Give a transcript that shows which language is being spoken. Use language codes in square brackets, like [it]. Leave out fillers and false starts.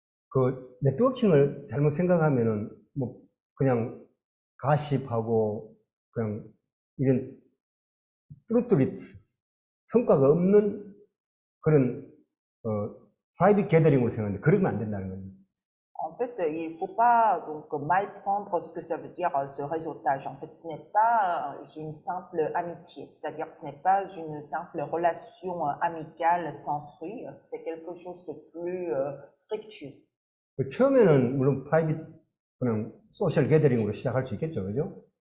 [ko] 그 네트워킹을 잘못 생각하면은 뭐 그냥 가십하고 그냥 이런 프루트리트 성과가 없는 그런 프라이빗 게더링으로 생각하는데 그러면 안 된다는 거예요. [fr] En fait, il ne faut pas donc mal prendre ce que ça veut dire ce réseautage. En fait, ce n'est pas une simple amitié, c'est-à-dire ce n'est pas une simple relation amicale sans fruit, c'est quelque chose de plus fructueux. [ko] 처음에는 물론 프라이빗 그냥 소셜 게더링으로 시작할 수 있겠죠, 그죠?